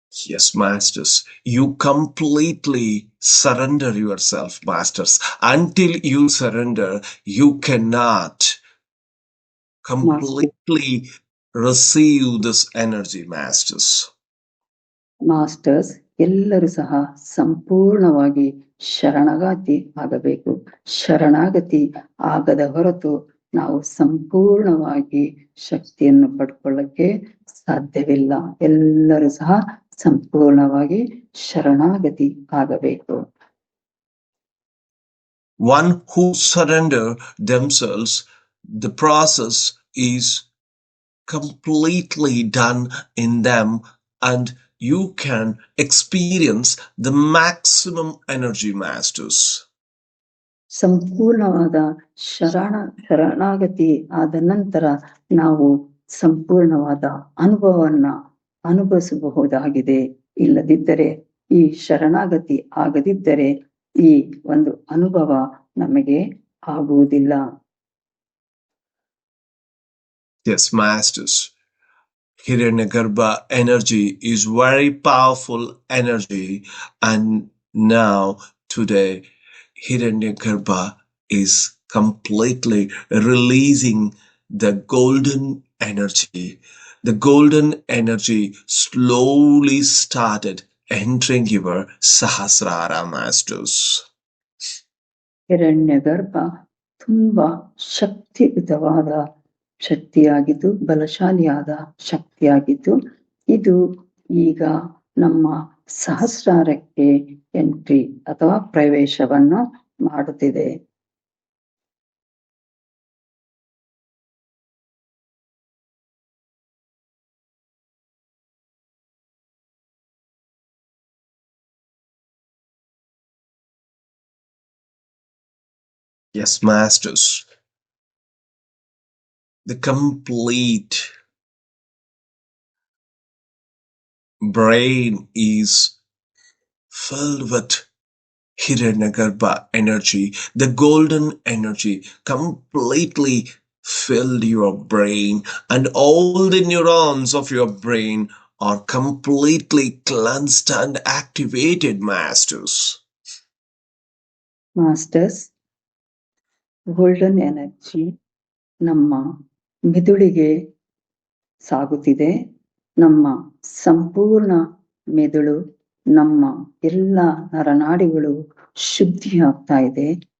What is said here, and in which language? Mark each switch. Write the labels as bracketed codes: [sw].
[en] Yes, masters, you completely surrender yourself, masters. Until you surrender, you cannot completely receive this energy, masters. [kn] Masters ಎಲ್ಲರೂ ಸಹ ಸಂಪೂರ್ಣವಾಗಿ ಶರಣಾಗತಿ ಆಗಬೇಕು. ಶರಣಾಗತಿ ಆಗದ ಹೊರತು ನಾವು ಸಂಪೂರ್ಣವಾಗಿ ಶಕ್ತಿಯನ್ನು ಪಡ್ಕೊಳ್ಳಕ್ಕೆ ಸಾಧ್ಯವಿಲ್ಲ. ಎಲ್ಲರೂ ಸಹ ಸಂಪೂರ್ಣವಾಗಿ ಶರಣಾಗತಿ ಆಗಬೇಕು. [en] One who surrender themselves, the process is completely done in them and you can experience the maximum energy, masters. [kn] ಸಂಪೂರ್ಣವಾದ ಶರಣಾಗತಿ ಆದ ನಂತರ ನಾವು ಸಂಪೂರ್ಣವಾದ ಅನುಭವವನ್ನ ಅನುಭವಿಸಬಹುದಾಗಿದೆ. ಇಲ್ಲದಿದ್ದರೆ ಈ ಶರಣಾಗತಿ ಆಗದಿದ್ದರೆ ಈ ಒಂದು ಅನುಭವ ನಮಗೆ ಆಗುವುದಿಲ್ಲ. [en] Yes, masters, Hiranyagarbha energy is very powerful energy and now today Hiranyagarbha is completely releasing the golden energy. The golden energy slowly started entering your Sahasrara, masters. [kn] Hiranyagarbha ತುಂಬಾ ಶಕ್ತಿಯುತವಾದ ಶಕ್ತಿಯಾಗಿದ್ದು, ಬಲಶಾಲಿಯಾದ ಶಕ್ತಿಯಾಗಿದ್ದು ಇದು ಈಗ ನಮ್ಮ ಸಹಸ್ರಾರಕ್ಕೆ ಎಂಟ್ರಿ ಅಥವಾ ಪ್ರವೇಶವನ್ನು ಮಾಡುತ್ತಿದೆ. [en] Yes, masters. The complete brain is filled with Hiranyagarbha energy. The golden energy completely filled your brain, and all the neurons of your brain are completely cleansed and activated, masters. [kn] Masters, golden energy ನಮ್ಮ ಮೆದುಳಿಗೆ ಸಾಗುತ್ತಿದೆ. ನಮ್ಮ ಸಂಪೂರ್ಣ ಮೆದುಳು, ನಮ್ಮ ಎಲ್ಲ ನರನಾಡಿಗಳು ಶುದ್ಧಿ ಆಗ್ತಾ ಇದೆ.